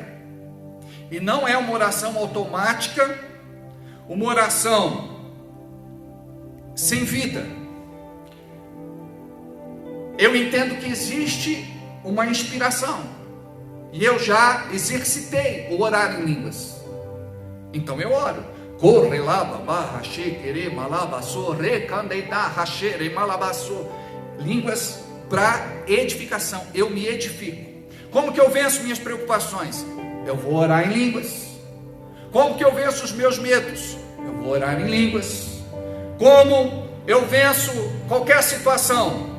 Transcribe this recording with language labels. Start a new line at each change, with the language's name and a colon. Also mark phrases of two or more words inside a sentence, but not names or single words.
Portuguese: E não é uma oração automática, uma oração sem vida. Eu entendo que existe uma inspiração, e eu já exercitei o orar em línguas. Então eu oro. Corre lá, babá, rache, querer, malabaçô, recandeidá, rache, malabaçô. Línguas para edificação, eu me edifico. Como que eu venço minhas preocupações? Eu vou orar em línguas. Como que eu venço os meus medos? Eu vou orar em línguas. Como eu venço qualquer situação?